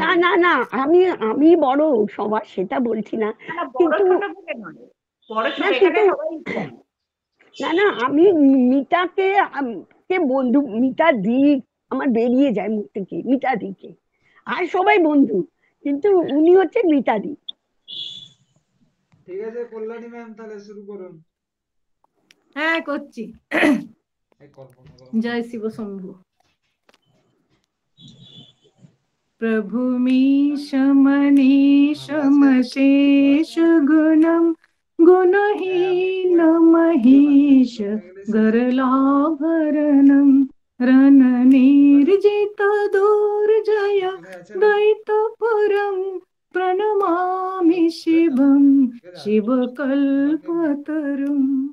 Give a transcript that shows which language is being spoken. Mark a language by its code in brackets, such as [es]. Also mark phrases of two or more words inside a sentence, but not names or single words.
[bn] না না না, আমি আমি বড় সবার সেটা বলছি না, কিন্তু না কিন্তু না না আমি মিতাকে বন্ধু, মিতা দি আমার বেরিয়ে যায় মুখ থেকে, মিতা দিকে, আর সবাই বন্ধু, কিন্তু উনি হচ্ছে মিতা দি। ঠিক আছে কল্যাণী ম্যাম, তাহলে শুরু করুন। হ্যাঁ করছি। জয় শিব শম্ভু। [sa] प्रभुमीशमनीशमशेष गुणम् गुणहीनमहीश गरलाभरणम् रणनिर्जित दुर्जय दैतपुरम् प्रणमामि शिवम् शिवकल्पतरुम्